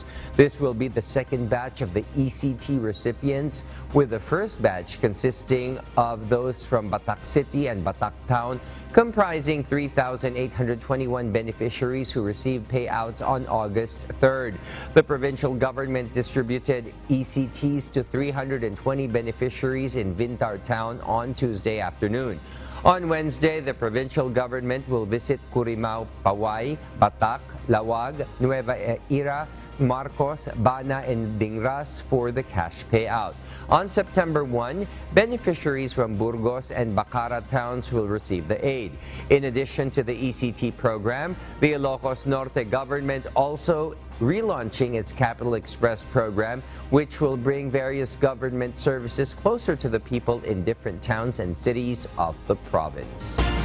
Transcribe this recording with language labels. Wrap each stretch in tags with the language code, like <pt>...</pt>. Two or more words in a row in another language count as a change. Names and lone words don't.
<en>This will be the 2nd batch of the ECT recipients, with the 1st batch consisting of those from Batak City and Batak Town, comprising 3,821 beneficiaries who received payouts on August 3rd. The provincial government distributed ECTs to 320 beneficiaries in Vintar Town on Tuesday afternoon. On Wednesday, the provincial government will visit Curimao, Paway, Batac, Lawag, Nueva Ecija, Marcos, Bana, and Dingras for the cash payout. On September 1, beneficiaries from Burgos and Bacara towns will receive the aid. In addition to the ECT program, the Ilocos Norte government also relaunching its Capital Express program, which will bring various government services closer to the people in different towns and cities of the province.</en>